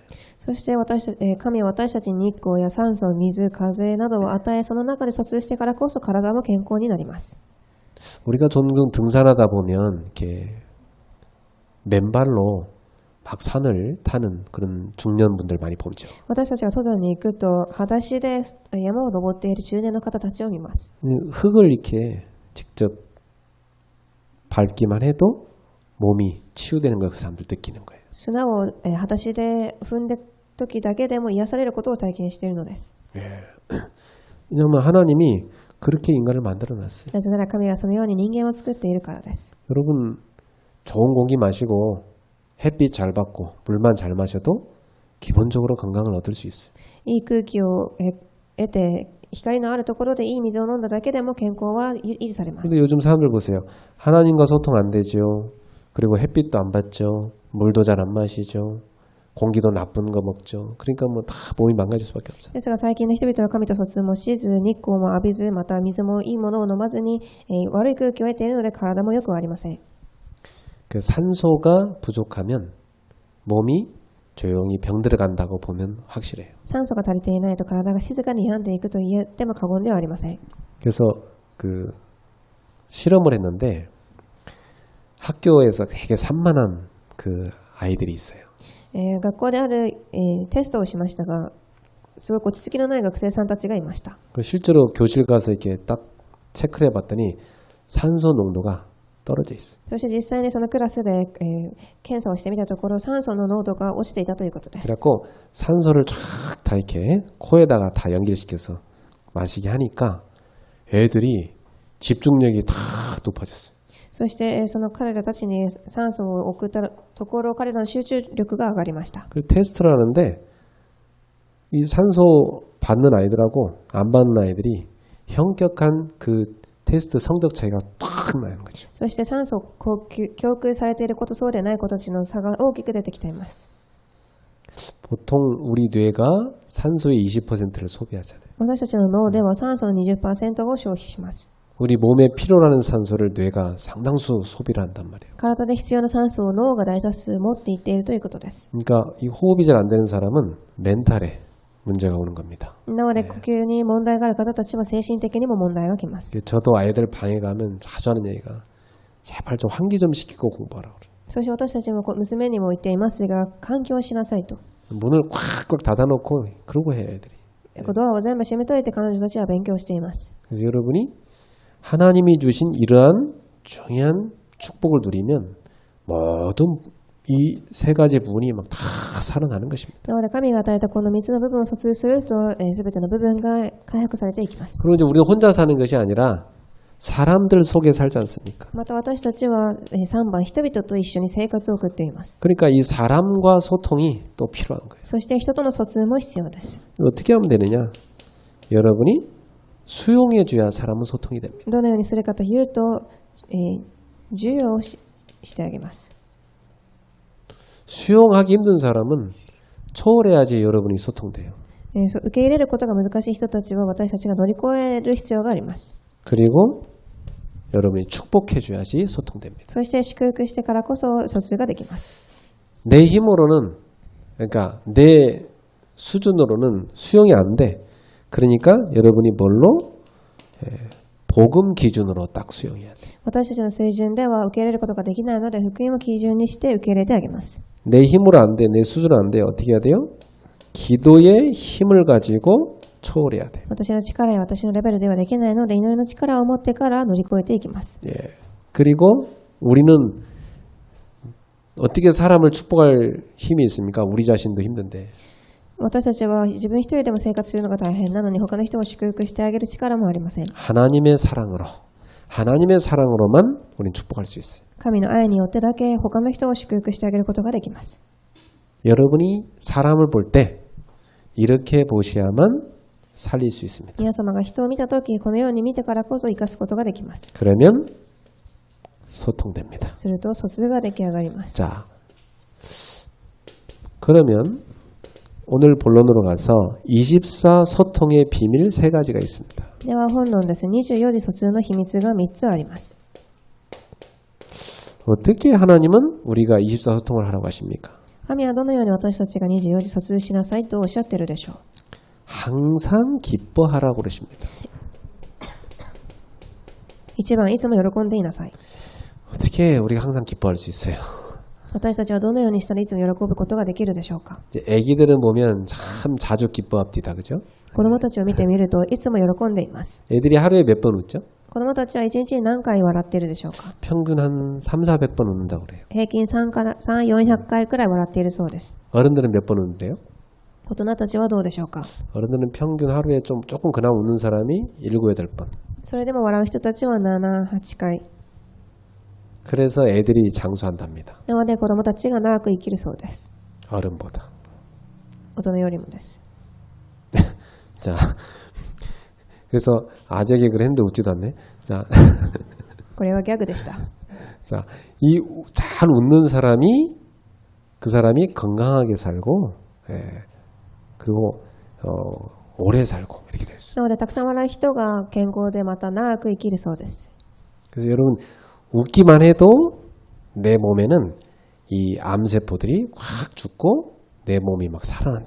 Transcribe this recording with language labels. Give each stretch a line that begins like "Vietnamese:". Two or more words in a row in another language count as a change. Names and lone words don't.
Japanese: そして神は私たちに日光や酸素、水、風などを与えその中で疎通してからこそ体も健康になります。
Korean: 우리가 종종 등산하다 보면 이렇게 맨발로 막 산을 타는 그런 중년분들 많이 보죠.
Japanese: 私たちが登山に行くと裸足で山を登っている中年の方たちを見ます。
Korean: 흙을 이렇게 직접 밟기만 해도 몸이 치유되는 걸 그 사람들 느끼는 거예요.
Japanese: 砂を裸足で踏んで時だけでも癒されることを体験しているのです。
Korean: 왜냐하면 하나님이 그렇게 인간을 만들어놨어요.
Japanese: なぜなら神はそのように人間を作っているからです。
Korean: 여러분 좋은 공기 마시고 햇빛 잘 받고 물만 잘 마셔도 기본적으로 건강을 얻을 수 있어요.
Japanese: いい空気を得て光のあるところでいい水を飲んだだけでも健康は維持されます。
Korean: 근데 요즘 사람들 보세요. 하나님과 소통 안 되죠. 그리고 햇빛도 안 받죠. 물도 잘 안 마시죠. 공기도 나쁜 거 먹죠. 그러니까 뭐 다 몸이 망가질 수밖에 없어요.
Japanese: ですが最近の人々は神と疎通もしず、日光も浴びず、また水もいいものを飲まずに、悪い空気を得ているので体もよくありません。
Korean: 그 산소가 부족하면 몸이 조용히 병들어 간다고 보면 확실해요.
Japanese: 酸素が足りていないと体が静かに病んでいくと言っても過言ではありません。
Korean: 그래서 그 실험을 했는데 학교에서 되게 산만한 그 아이들이 있어요.
Japanese: 学校である、テストをしましたが、すごく落ち着きのない学生さんたちがいました。
Korean: 그 실제로 교실 가서 이렇게 딱 체크를 해봤더니 산소 농도가 떨어져 있어요.
Japanese: そして実際にそのクラスで、検査をしてみたところ酸素の濃度が落ちていたということです。
Korean: 그래갖고 산소를 쫙 다 이렇게 코에다가 다 연결시켜서 마시게 하니까 애들이 집중력이 다 높아졌어요.
Japanese: そして、その彼らたちに酸素を送ったところ彼らの集中力が上がりました。
Korean: 그 테스트를 하는데 이 산소 받는 아이들하고 안 받는 아이들이 현격한 그 테스트 성적 차이가 탁 나는 거죠.
Japanese: そして酸素を供給されていることそうでない子たちの差が大きく出てきています。
Korean: 보통 우리 뇌가 산소의 20%를 소비하잖아요.
Japanese: 私たちの脳では酸素の 20% を消費します。
Korean: 우리 몸에 필요로 하는 산소를 뇌가 상당수 소비를 한단 말이에요.
Japanese: 体で必要な酸素を脳が大多数持っていっているということです。
Korean: 그러니까 이 호흡이 잘 안 되는 사람은 멘탈에 문제가 오는 겁니다.
Japanese: なので呼吸に問題がある方たちは精神的にも問題がきます。
Korean: 저도 아이들 방에 가면 자주 하는 얘기가 제발 좀 환기 좀 시키고 공부하라고 그래요.
Japanese: そして私たちも娘にも言っていますが、換気をしなさいと。
Korean: 문을 꽉꽉 닫아놓고 그러고 해요 애들이.
Japanese: ドアを全部閉めといて彼女たちは勉強しています。
Korean: 그래서 여러분이 하나님이 주신 이러한 중요한 축복을 누리면 모든 이 세 가지 부분이 막 다 살아나는 것입니다.
Japanese: なので神が与えたこの3つの部分を疎通すると、全ての部分が回復されていきます。
Korean: 그리고 이제 우리가 혼자 사는 것이 아니라 사람들 속에 살지 않습니까?
Japanese: また私たちは3番人々と一緒に生活を送っています。
Korean: 그러니까 이 사람과 소통이 또 필요한 거예요.
Japanese: そして人との疎通も必要です。
Korean: 어떻게 하면 되느냐? 여러분이 수용해 줘야 사람은 소통이 됩니다.
Japanese: どのようにするかというと、授与をしてあげます。
Korean: 수용하기 힘든 사람은 초월해야지 여러분이 소통돼요.
Japanese: 受け入れることが難しい人たちは私たちが乗り越える必要があります。
Korean: 그리고 여러분이 축복해 줘야지 소통됩니다.
Japanese: そして祝福してからこそ疎通ができます。
Korean: 내 힘으로는 그러니까 내 수준으로는 수용이 안 돼. 그러니까 여러분이 뭘로? 복음 기준으로 딱 수용해야 돼.
Japanese: 私たちの水準では受け入れることができないので福音を基準にして受け入れてあげます。
Korean: 내 힘으로 안 돼. 내 수준으로 안 돼. 어떻게 해야 돼요? 기도의 힘을 가지고 초월해야 돼.
Japanese: 私の力や私のレベルではできないので祈りの力を持ってから乗り越えていきます。
Korean: 예. 그리고 우리는 어떻게 사람을 축복할 힘이 있습니까? 우리 자신도 힘든데.
Japanese: 私たちは自分一人でも生活するのが大変なのに他の人を祝福してあげる力もありません。
Korean: 하나님의 사랑으로만 우리는 축복할 수 있어요.
Japanese: 神の愛によってだけ他の人を祝福してあげることができます。
Korean: 여러분이 사람을 볼 때 이렇게 보셔야만 살릴 수 있습니다.
Japanese: 皆様が人を見たときこのように見てからこそ生かすことができます。
Korean: 그러면 소통됩니다.
Japanese: すると疎通が出来上がります。
Korean: 자, 그러면 오늘 본론으로 가서 24 소통의 비밀 3가지가 있습니다.
Japanese: では本論です。24時疎通の秘密が3つあります。
Korean: 어떻게 하나님은 우리가 24 소통을 하라고 하십니까?
Japanese: 神はどのように私たちが24時疎通しなさいとおっしゃっているでしょう。
Korean: 항상 기뻐하라고 그러십니다.
Japanese: 1番いつも喜んでいなさい。
Korean: 어떻게 우리가 항상 기뻐할 수 있어요?
Japanese: 私たちはどのようにしたらいつも喜ぶことができるでしょうか。
Korean: 이제 애기들은 보면 참 자주 기뻐합니다. 그죠?
Japanese: 子供たちを見てみるといつも喜んでいます。
Korean: 애들이 하루에 몇 번 웃죠?
Japanese: 子供たちは1日に何回笑っているでしょうか。
Korean: 평균 한 3, 400번 웃는다고 그래요.
Japanese: 平均3、400回くらい笑っているそうです。
Korean: 어른들은 몇 번 웃는데요?
Japanese: 大人たちはどうでしょうか。
Korean: 어른들은 평균 하루에 조금 그나마 웃는 사람이 7, 8번.
Japanese: それでも笑う人たちは7、8回。
Korean: 그래서 애들이 장수한답니다.
Japanese: なので子供たちが長く生きるそうです。
Korean: 어른보다.
Japanese: 大人よりもです。
Korean: 자, 그래서 아재 개그를 했는데 웃지도 않네. 자,
Japanese: これはギャグでした。
Korean: 자, 이 잘 웃는 사람이 그 사람이 건강하게 살고, 예, 그리고 오래 살고 이렇게 될 수.
Japanese: なのでたくさん笑う人が健康でまた長く生きるそうです。
Korean: 그래서 여러분 웃기만 해도 내 몸에는 이 암세포들이 확 죽고 내 몸이 막 살아난다.